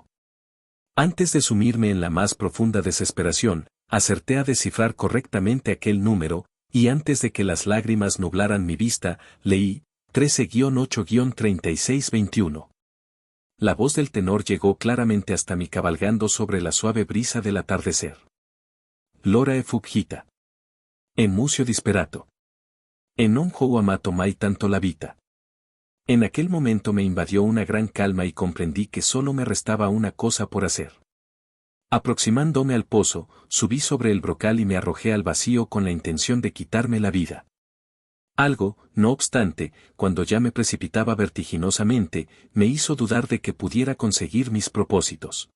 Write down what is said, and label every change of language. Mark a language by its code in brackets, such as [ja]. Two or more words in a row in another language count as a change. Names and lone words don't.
[es] Antes de sumirme en la más profunda desesperación, acerté a descifrar correctamente aquel número, y antes de que las lágrimas nublaran mi vista, leí 13-8-3621. La voz del tenor llegó claramente hasta mí cabalgando sobre la suave brisa del atardecer. [it] L'ora è fuggita. E musio disperato. E non ho amato mai tanto la vita. [es] En aquel momento me invadió una gran calma y comprendí que solo me restaba una cosa por hacer. Aproximándome al pozo, subí sobre el brocal y me arrojé al vacío con la intención de quitarme la vida. Algo, no obstante, cuando ya me precipitaba vertiginosamente, me hizo dudar de que pudiera conseguir mis propósitos.